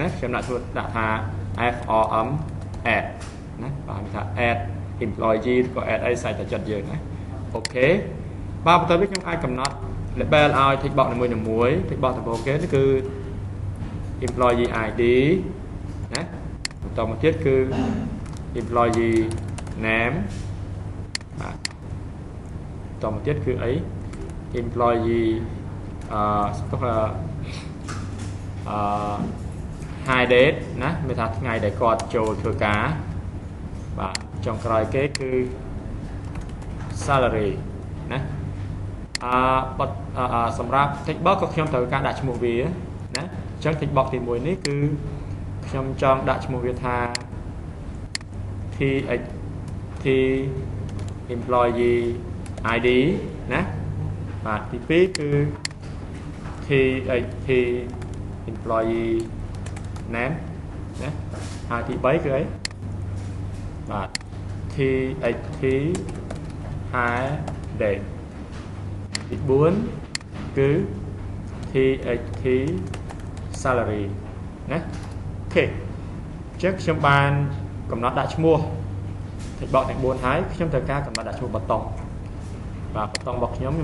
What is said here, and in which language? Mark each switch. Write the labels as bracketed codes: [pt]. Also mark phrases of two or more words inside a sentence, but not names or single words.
[km] ខ្ញុំដាក់ឈ្មោះដាក់ថា [en] form add [km] ណាបាទមានថា [en] add employee [km] ក៏ add អីសាច់តែចិត្តយើងណាអូខេបាទបន្ទាប់ពីខ្ញុំអាចកំណត់ label ឲ្យ [en] tick box [km] នីមួយៗ [en] tick box [km] ដំបូងគេគឺ [en] employee ID [km] ណាបន្តមកទៀតគឺ [en] employee name [km] បាទបន្តមកទៀតគឺអី employee [en] high date [km] ណាមានថាថ្ងៃដែលគាត់ចូលធ្វើការបាទចុងក្រោយគេគឺ salary ណា សម្រាប់ [en] tick box [km] ក៏ខ្ញុំត្រូវការដាក់ឈ្មោះវាណាអញ្ចឹង [en] tick box [km] ទី1នេះគឺខ្ញុំចង់ដាក់ឈ្មោះវាថា [en] THT employee ID [km] ណាបាទទី2គឺ [en] THT employee name [km] ណាហើយទី3គឺអីបាទ [en] THT high date [km] ទី4គឺ [en] THT salary [km] ណាអូខេអញ្ចឹងខ្ញុំបានកំណត់ដាក់ឈ្មោះ [en] tick box [km] ទាំង4ហើយខ្ញុំត្រូវការកំណត់ដាក់ឈ្មោះប៊ូតុងបាទប៊ូតុងរបស់ខ្ញុំ